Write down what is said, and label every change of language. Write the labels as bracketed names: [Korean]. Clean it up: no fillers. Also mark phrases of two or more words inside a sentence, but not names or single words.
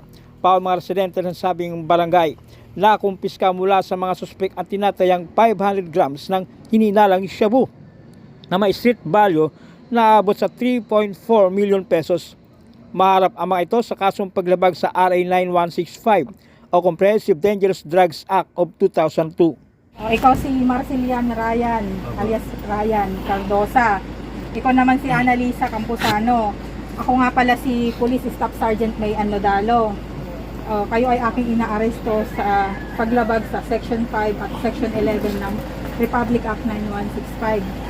[Filipino] Pa mga residente ng sabing barangay, nakumpiska mula sa mga suspek ang tinatayang 500 grams ng hininalang shabu na may street value na abot sa 3.4 million pesos. Maharap ang mga ito sa kasong paglabag sa RA 9165 o Comprehensive Dangerous Drugs Act of 2002. Ikaw si Marcelian Ryan, alias Ryan Cardosa. Ikaw naman si Annalisa Campuzano. Ako nga pala si Police Staff Sergeant May Anodalo. Kayo ay aking inaaresto sa paglabag sa Section 5 at Section 11 ng Republic Act 9165.